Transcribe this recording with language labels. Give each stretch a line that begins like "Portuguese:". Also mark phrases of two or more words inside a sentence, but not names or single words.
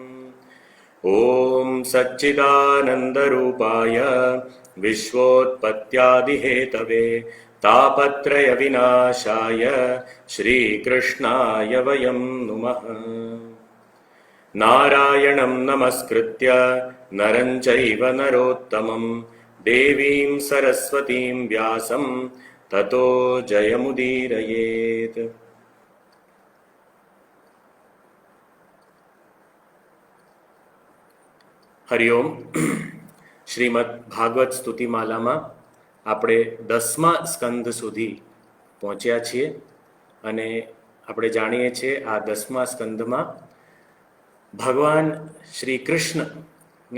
Sanskrit: ॐ सच्चिदानन्दरूपाय विश्वोत्पत्त्यादिहेतवे तापत्रयविनाशाय श्रीकृष्णाय वयं नुमः। नारायणं नमस्कृत्य नरं चैव नरोत्तमं देवीं सरस्वतीं व्यासं ततो जयमुदीरयेत्।
Gujarati: હરિઓમ. શ્રીમદ ભાગવત સ્તુતિમાલામાં આપણે 10મા સ્કંધ સુધી પહોંચ્યા છીએ અને આપણે જાણીએ છીએ આ 10મા સ્કંધમાં ભગવાન શ્રી કૃષ્ણની